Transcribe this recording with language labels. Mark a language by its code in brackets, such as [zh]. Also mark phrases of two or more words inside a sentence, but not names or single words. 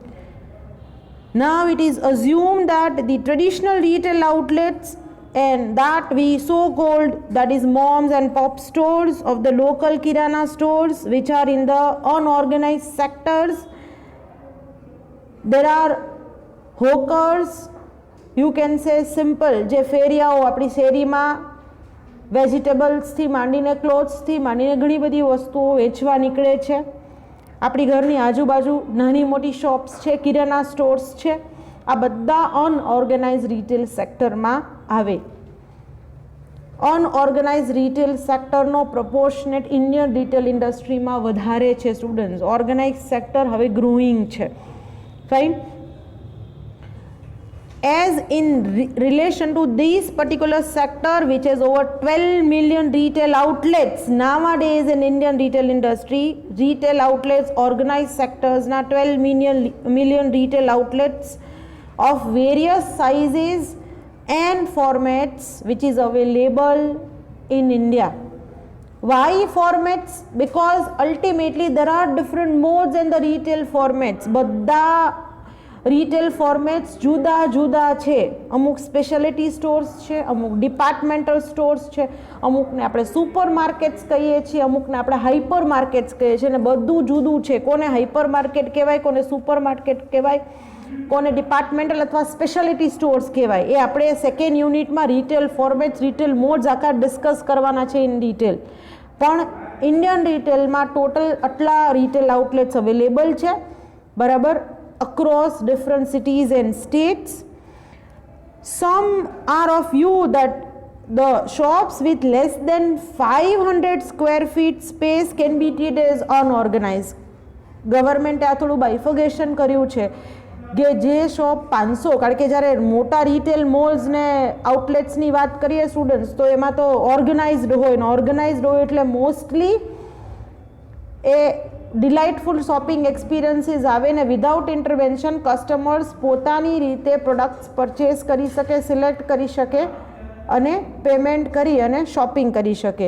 [en] Now it is assumed that the traditional retail outlets and that we so called, that is moms and pop stores of the local kirana stores which are in the unorganized sectors, there are hawkers, you can say simple [gu] જે ફેરિયાઓ આપણી શેરીમાં વેજીટેબલ્સથી માંડીને ક્લોથ્સથી માંડીને ઘણી બધી વસ્તુઓ વેચવા નીકળે છે. આપણી ઘરની આજુબાજુ નાની મોટી શોપ્સ છે, કિરાના સ્ટોર્સ છે, આ બધા [en] unorganized retail [gu] સેક્ટરમાં આવે. [en] unorganized retail [gu] સેક્ટરનો [en] proportionate Indian retail [gu] ઇન્ડસ્ટ્રીમાં વધારે છે સ્ટુડન્ટ્સ. [en] organized sector [gu] હવે ગ્રોઈંગ છે. ફાઇન. [en] As in relation to this particular sector which has over 12 million retail outlets nowadays in Indian retail industry, retail outlets, organized sectors, now 12 million retail outlets of various sizes and formats which is available in India. Why formats? Because ultimately there are different modes in the retail formats. [gu] બધા [en] retail formats [gu] જુદા જુદા છે. અમુક [en] speciality stores [gu] છે, અમુક [en] departmental stores [gu] છે, અમુકને આપણે [en] super markets [gu] કહીએ છીએ, અમુકને આપણે [en] hyper markets [gu] કહીએ છીએ, અને બધું જુદું છે. કોને [en] hyper market [gu] કહેવાય, કોને [en] super market [gu] કહેવાય, કોને ડિપાર્ટમેન્ટલ અથવા [en] speciality stores [gu] કહેવાય, એ આપણે સેકન્ડ યુનિટમાં [en] retail formats, retail modes [gu] આખા ડિસ્કસ કરવાના છે [en] in detail. [gu] પણ ઇન્ડિયન રિટેલમાં ટોટલ આટલા [en] retail outlets available [gu] છે, બરાબર, [en] across different cities and states. Some are of view that the shops with less than 500 square feet space can be treated as unorganized. [gu] ગવર્મેન્ટે આ થોડું બાયફર્ગેશન કર્યું છે કે જે શોપ 500, કારણ કે જ્યારે મોટા [en] retail malls [gu] ને આઉટલેટ્સની વાત કરીએ સ્ટુડન્ટ્સ તો એમાં તો ઓર્ગેનાઇઝડ હોય ને ઓર્ગેનાઇઝડ હોય એટલે મોસ્ટલી એ [en] delightful shopping experiences [gu] આવે ને [en] without intervention customers [gu] પોતાની રીતે [en] products purchase [gu] કરી શકે, સિલેક્ટ કરી શકે અને પેમેન્ટ કરી અને શોપિંગ કરી શકે.